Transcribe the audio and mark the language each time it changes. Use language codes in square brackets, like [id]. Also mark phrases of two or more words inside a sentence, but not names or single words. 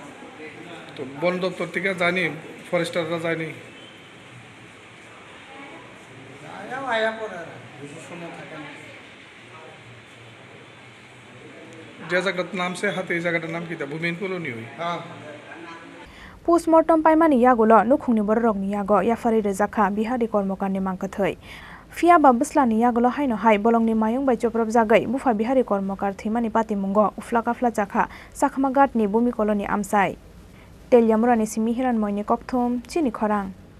[bn] তো বন দপ্তর থেকে জানি ফরেস্টাররা যায়নি আয়া পরে বেশি সময় থাকে না যে জায়গাটার নাম সে হাতে এই জায়গাটার নাম কি তা ভূমিন কলোনি হই হ্যাঁ [trp] Postmortem paimani yagulo nukhungni borokni yago yafari rejakha bihari kormokarni mangkathai Fia babuslani yagulo haino hai bolongni mayung bai joprop jagai bufa bihari kormokar thimani patimungo uflakafla jakha sakhmagatni bumi koloni amsai teljamurani simihiran moini kokthom chini khorang